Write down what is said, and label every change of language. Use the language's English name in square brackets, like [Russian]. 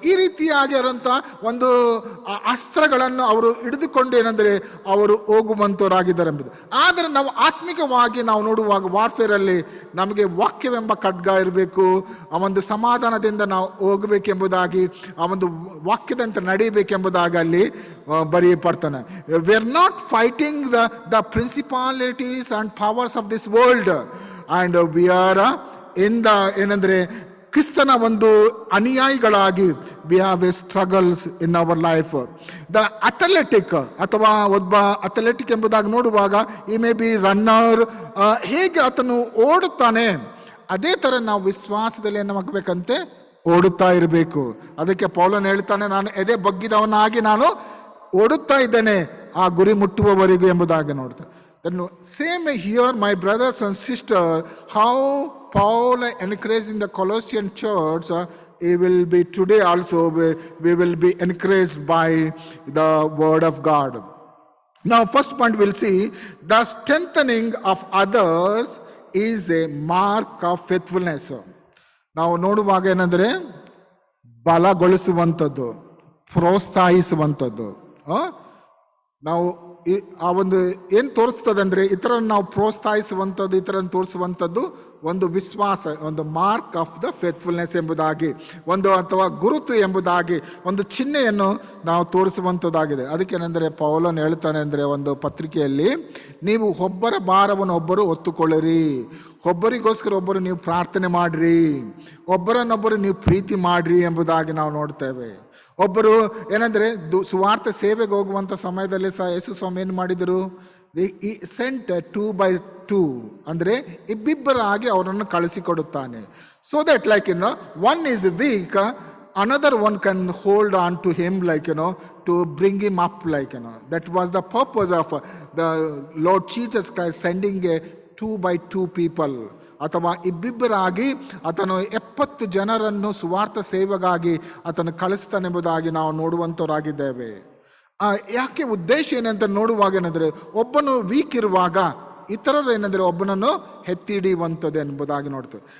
[Kannada] ಈ ರೀತಿಯಾಗಿರುವಂಥ ಒಂದು ಅಸ್ತ್ರಗಳನ್ನು ಅವರು ಹಿಡಿದುಕೊಂಡು ಏನಂದರೆ ಅವರು ಹೋಗುವಂಥವರಾಗಿದ್ದಾರೆ ಎಂಬುದು. ಆದರೆ ನಾವು ಆತ್ಮಿಕವಾಗಿ ನಾವು ನೋಡುವಾಗ ವಾರ್ಫೇರಲ್ಲಿ ನಮಗೆ ವಾಕ್ಯವೆಂಬ ಖಡ್ಗ ಇರಬೇಕು, ಆ ಒಂದು ಸಮಾಧಾನದಿಂದ ನಾವು ಹೋಗಬೇಕೆಂಬುದಾಗಿ, ಆ ಒಂದು ವಾಕ್ಯದಂತೆ ನಡೀಬೇಕೆಂಬುದಾಗಿ ಅಲ್ಲಿ ಬರೆಯಲ್ಪಡ್ತಾನೆ. [English] We are not fighting the principalities and powers of this world, and we are in the [Kannada] ಏನಂದ್ರೆ ಕ್ರಿಸ್ತನ ಒಂದು ಅನುಯಾಯಿಗಳಾಗಿ [English] we have a struggles in our life. [Kannada] The athletic ಅಥವಾ ಒಬ್ಬ ಅಥ್ಲೆಟಿಕ್ ಎಂಬುದಾಗಿ ನೋಡುವಾಗ ಈ [English] maybe runner, [Kannada] ಹೇಗೆ ಆತನು ಓಡುತ್ತಾನೆ ಅದೇ ಥರ ನಾವು ವಿಶ್ವಾಸದಲ್ಲಿ ಏನಾಗಬೇಕಂತೆ ಓಡುತ್ತಾ ಇರಬೇಕು. ಅದಕ್ಕೆ ಪೌಲನು ಹೇಳ್ತಾನೆ, ನಾನು ಎದೆ ಬಗ್ಗಿದವನಾಗಿ ನಾನು ಓಡುತ್ತಾ ಇದ್ದೇನೆ ಆ ಗುರಿ ಮುಟ್ಟುವವರೆಗೂ ಎಂಬುದಾಗಿ ನೋಡ್ತೇನೆ. [English] Then same here, my brothers and sisters, how Paul encouraging the Colossian church, he will be today also, we will be encouraged by the word of God. Now first point we'll see, the strengthening of others is a mark of faithfulness. [Kannada] ನಾವು ನೋಡುವಾಗ ಏನಂದರೆ ಬಲಗೊಳಿಸುವಂಥದ್ದು, ಪ್ರೋತ್ಸಾಹಿಸುವಂಥದ್ದು. ನಾವು ಆ ಒಂದು ಏನು ತೋರಿಸ್ತದೆ ಅಂದರೆ ಇತರನ್ನು ನಾವು ಪ್ರೋತ್ಸಾಹಿಸುವಂಥದ್ದು, ಇತರನ್ನು ತೋರಿಸುವಂಥದ್ದು ಒಂದು ವಿಶ್ವಾಸ, ಒಂದು [English] mark of the faithfulness [Kannada] ಎಂಬುದಾಗಿ, ಒಂದು ಅಥವಾ ಗುರುತು ಎಂಬುದಾಗಿ ಒಂದು ಚಿಹ್ನೆಯನ್ನು ನಾವು ತೋರಿಸುವಂಥದ್ದಾಗಿದೆ. ಅದಕ್ಕೇನೆಂದರೆ ಪೌಲನು ಹೇಳ್ತಾನೆ ಅಂದರೆ ಒಂದು ಪತ್ರಿಕೆಯಲ್ಲಿ, ನೀವು ಒಬ್ಬರ ಭಾರವನ್ನು ಒಬ್ಬರು ಹೊತ್ತುಕೊಳ್ಳಿರಿ, ಒಬ್ಬರಿಗೋಸ್ಕರ ಒಬ್ಬರು ನೀವು ಪ್ರಾರ್ಥನೆ ಮಾಡಿರಿ, ಒಬ್ಬರನ್ನೊಬ್ಬರು ನೀವು ಪ್ರೀತಿ ಮಾಡಿರಿ ಎಂಬುದಾಗಿ ನಾವು ನೋಡ್ತೇವೆ. ಒಬ್ಬರು ಏನಂದರೆ ಸುವಾರ್ಥ ಸೇವೆಗೆ ಹೋಗುವಂಥ ಸಮಯದಲ್ಲಿ ಸಹ ಯೇಸು ಸ್ವಾಮಿ ಏನು ಮಾಡಿದರು, ಈ [English] sent 2x2 [Kannada] ಅಂದರೆ ಇಬ್ಬಿಬ್ಬರಾಗಿ ಅವರನ್ನು ಕಳಿಸಿಕೊಡುತ್ತಾನೆ. [English] so that like one is weak, another one can hold on to him, like to bring him up, like that was the purpose of the Lord Jesus Christ sending a 2x2 people, [Kannada] ಅಥವಾ ಇಬ್ಬಿಬ್ಬರಾಗಿ ಆತನು 70 ಜನರನ್ನು ಸುವಾರ್ಥ ಸೇವೆಗಾಗಿ ಆತನು ಕಳಿಸ್ತಾನೆಂಬುದಾಗಿ ನಾವು ನೋಡುವಂಥವರಾಗಿದ್ದೇವೆ. ಯಾಕೆ ಉದ್ದೇಶ ಏನಂತ ನೋಡುವಾಗ ಏನಂದರೆ, ಒಬ್ಬನು ವೀಕ್ ಇರುವಾಗ ಇತರರು ಏನಂದರೆ ಒಬ್ಬನನ್ನು ಎತ್ತಿ ಹಿಡಿಯುವಂಥದ್ದು ಎಂಬುದಾಗಿ ನೋಡ್ತೇವೆ.